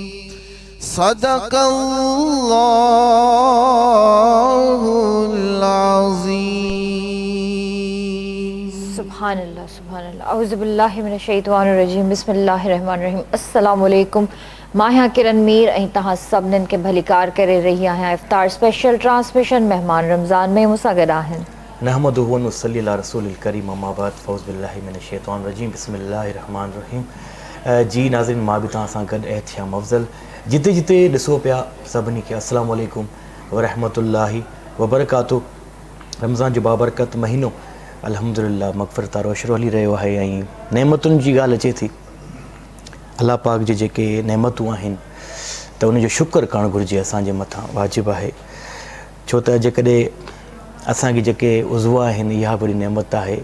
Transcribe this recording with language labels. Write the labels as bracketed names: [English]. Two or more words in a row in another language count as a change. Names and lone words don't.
[Arabic] صدق الله العظيم. سبحان الله سبحان الله أعوذ بالله من الشيطان الرجيم بسم الله الرحمن الرحيم السلام عليكم [Sindhi] माहिया किरण मीर ऐं तव्हां सभिनीनि खे भलीकार करे रही आहियां। इफ्तार [English] special transmission [Sindhi] मेहमान रमज़ान में मूंसां गॾु आहिनि। [Arabic] نحمده ونصلي على رسوله الكريم أما بعد فأعوذ بالله من الشيطان الرجيم بسم الله الرحمن الرحيم. [Sindhi] जी नाज़रीन मां बि तव्हां सां गॾु एहतियाम अफ़ज़ल जिते जिते ॾिसो पिया सभिनी खे [Arabic] السلام عليكم ورحمة الله وبركاته. [Sindhi] रमज़ान जो बाबरकत महीनो अल्हम्दुलिल्लाह मग़फ़िरत रोशरो हली रहियो आहे ऐं नेमतुनि जी ॻाल्हि अचे थी। अल्लाह पाक जे जेके नेमतूं आहिनि त उनजो शुक्र करणु घुरिजे असांजे मथां वाजिबु आहे। छो त जेकॾहिं असांखे जेके उज़वा आहिनि इहा बि नेमत आहे।